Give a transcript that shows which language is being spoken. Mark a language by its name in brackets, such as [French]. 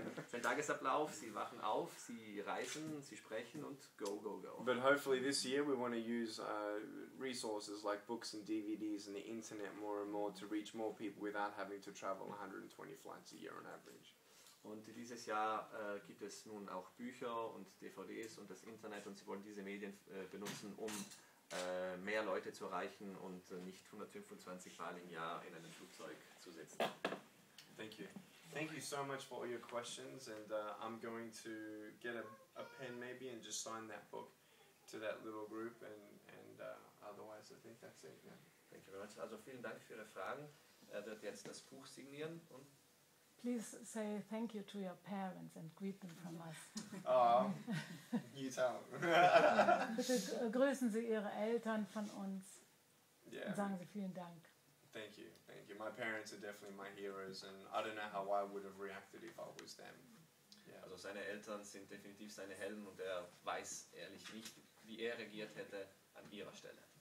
[German] sein Tagesablauf, sie wachen auf, sie reisen, sie sprechen und [English] go, go, go. But hopefully this year we want to use resources like books and DVDs and the internet more and more to reach more people without having to travel 120 flights a year on average. [German] Und dieses Jahr gibt es nun auch Bücher und DVDs und das Internet und sie wollen diese Medien benutzen, um mehr Leute zu erreichen und nicht 125 Mal im Jahr in einem Flugzeug zu sitzen. [English] Thank you. Thank you so much for all your questions, and I'm going to get a pen maybe and just sign that book to that little group, and otherwise I think that's it. Yeah. Thank you very much. [German] Also vielen Dank für Ihre Fragen. Er wird jetzt das Buch signieren und [English] Please say thank you to your parents and greet them from us. Oh, you tell them. [German] Bitte grüßen Sie Ihre Eltern von uns [English] Yeah. [German] und sagen Sie vielen Dank. [English] Thank you, thank you. My parents are definitely my heroes, and I don't know how I would have reacted if I was them. Yeah. [German] also seine Eltern sind definitiv seine Helden und er weiß ehrlich nicht, wie er reagiert hätte an ihrer Stelle.